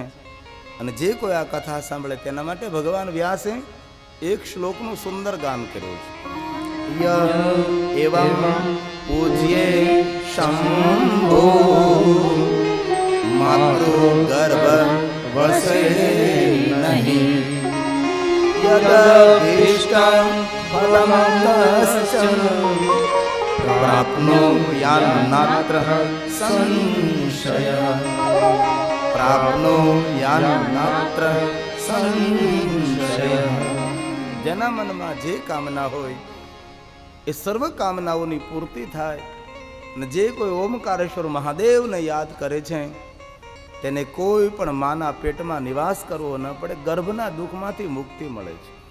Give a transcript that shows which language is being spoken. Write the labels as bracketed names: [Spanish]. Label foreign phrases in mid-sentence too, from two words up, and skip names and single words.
[Gujarati] અને જે કોઈ આ કથા સાંભળે તેના માટે ભગવાન વ્યાસે એક શ્લોકનું સુંદર ગાન કર્યું છે. [Sanskrit] એવં પૂજ્યે શંભો માતૃ ગર્ભ વસે નહીં, યદભીષ્ટં ફલમ તસ્ય प्राप्नुयान्नात्र संशयः प्राप्नुयान्नात्र संशयः। [Gujarati] જેના મનમાં જે કામના હોય એ સર્વ કામનાઓની પૂર્તિ થાય અને જે કોઈ ઓમકારેશ્વર મહાદેવને યાદ કરે છે તેને કોઈ પણ માના પેટમાં નિવાસ કરવો ન પડે, ગર્ભના દુઃખમાંથી મુક્તિ મળે છે.